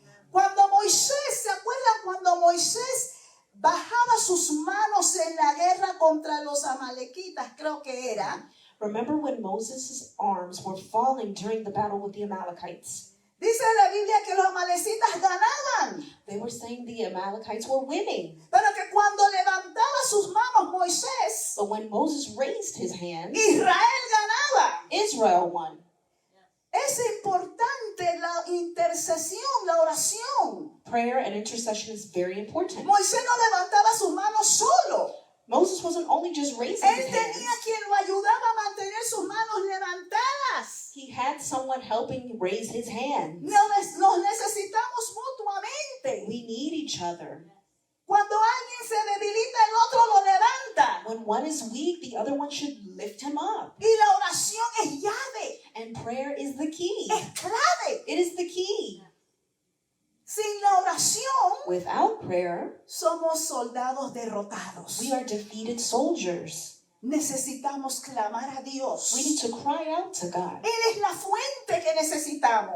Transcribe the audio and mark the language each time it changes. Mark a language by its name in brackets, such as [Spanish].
[Spanish] Cuando Moisés, ¿se acuerdan cuando Moisés bajaba sus manos en la guerra contra los amalequitas? Creo que era. [English] Remember when Moses' arms were falling during the battle with the Amalekites? [Spanish] Dice la Biblia que los amalecitas ganaban, [English] They were saying the Amalekites were winning. [Spanish] pero que cuando levantaba sus manos Moisés, [English] But when Moses raised his hand, [Spanish] Israel ganaba. [English] Israel won. [Spanish] Es importante la intercesión, la oración. [English] Prayer and intercession is very important. [Spanish] Moisés no levantaba sus manos solo. [English] Moses wasn't only just raising [Spanish] Él [English] his [Spanish] tenía [English] hands. [Spanish] quien lo ayudaba a mantener sus manos levantadas. [English] He had someone helping raise his hands. [Spanish] Nos necesitamos mutuamente. [English] We need each other. [Spanish] Cuando alguien se debilita, el otro lo levanta. [English] When one is weak, the other one should lift him up. [Spanish] Y la oración es llave, [English] And prayer is the key. [Spanish] es clave. [English] It is the key. [Spanish] Sin la oración, [English] Without prayer, [Spanish] somos soldados derrotados. [English] we are defeated soldiers. [Spanish] Necesitamos clamar a Dios. [English] We need to cry out to God. [Spanish] Él es la fuente que necesitamos.